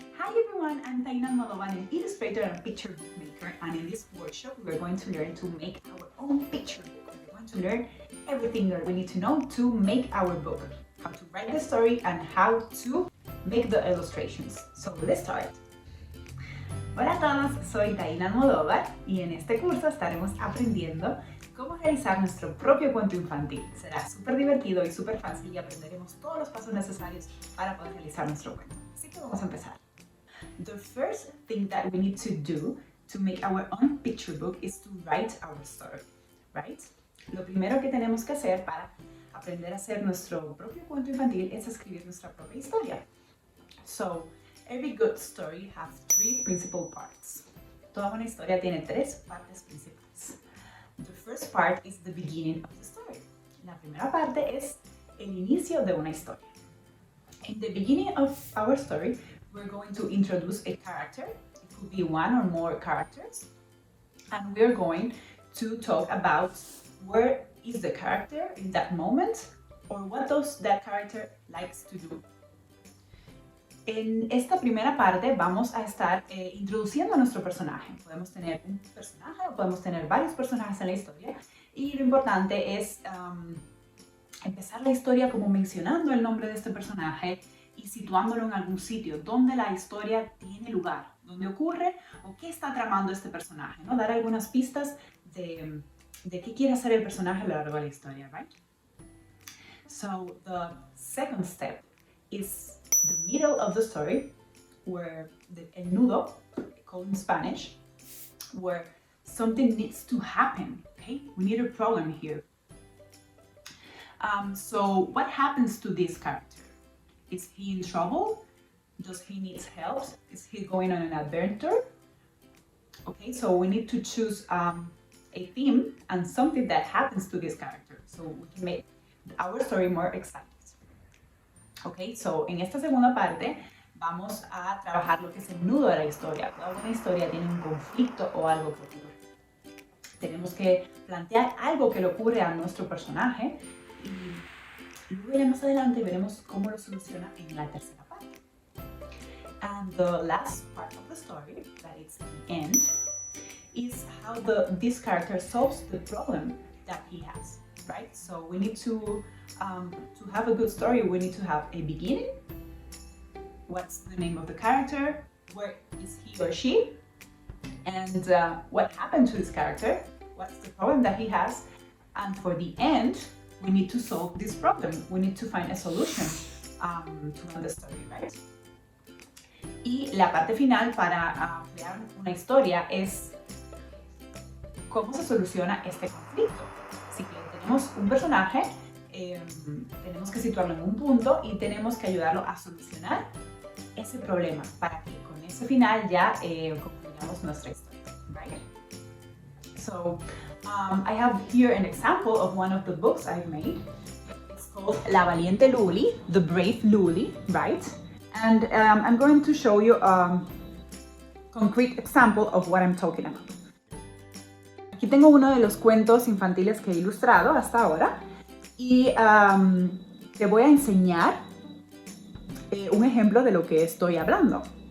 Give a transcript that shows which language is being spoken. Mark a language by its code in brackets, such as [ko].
[en] Hi everyone, I'm Taina, an illustrator and picture book maker, and in this workshop we're going to learn to make our own picture book. We're going to learn everything that we need to know to make our book, how to write the story and how to make the illustrations. So let's start. [es] Hola a todos, soy Taina Almodovar y en este curso estaremos aprendiendo cómo realizar nuestro propio cuento infantil. Será súper divertido y súper fácil y aprenderemos todos los pasos necesarios para poder realizar nuestro cuento. Así que vamos a empezar. [en] The first thing that we need to do to make our own picture book is to write our story, right? [es] Lo primero que tenemos que hacer para aprender a hacer nuestro propio cuento infantil es escribir nuestra propia historia. [en] So, every good story has three principal parts. [es] Toda buena historia tiene tres partes principales. [en] The first part is the beginning of the story. [es] La primera parte es el inicio de una historia. [en] In the beginning of our story, we're going to introduce a character. It could be one or more characters. And we're going to talk about where is the character in that moment or what that character likes to do. [es] En esta primera parte vamos a estar introduciendo a nuestro personaje. Podemos tener un personaje o podemos tener varios personajes en la historia. Y lo importante es empezar la historia como mencionando el nombre de este personaje y situándolo en algún sitio donde la historia tiene lugar, donde ocurre o qué está tramando este personaje, ¿no? Dar algunas pistas de qué quiere hacer el personaje a lo largo de la historia, right? [en] So the second step is the middle of the story, where el nudo, called in Spanish, where something needs to happen, okay? We need a problem here. So what happens to this character? Is he in trouble? Does he need help? Is he going on an adventure? Okay, so we need to choose a theme and something that happens to this character so we can make our story more exciting. Okay, so [es] en esta segunda parte vamos a trabajar lo que es el nudo de la historia. Toda buena historia tiene un conflicto o algo que ocurre. Tenemos que plantear algo que le ocurre a nuestro personaje y luego más adelante veremos cómo lo soluciona en la tercera parte. [en] And the last part of the story, that is the end, is how this character solves the problem that he has, right? So we need to have a good story, we need to have a beginning. What's the name of the character? Where is he or she? And what happened to this character? What's the problem that he has? And for the end, we need to solve this problem. We need to find a solution to end the story, right? [es] Y la parte final para crear una historia es cómo se soluciona este conflicto. Así que tenemos un personaje, tenemos que situarlo en un punto y tenemos que ayudarlo a solucionar ese problema para que con ese final ya concluyamos nuestra historia, right? [en] So, I have here an example of one of the books I've made. It's called La Valiente Luli, The Brave Luli, right? And I'm going to show you a concrete example of what I'm talking about. [es] Aquí tengo uno de los cuentos infantiles que he ilustrado hasta ahora y te voy a enseñar un ejemplo de lo que estoy hablando.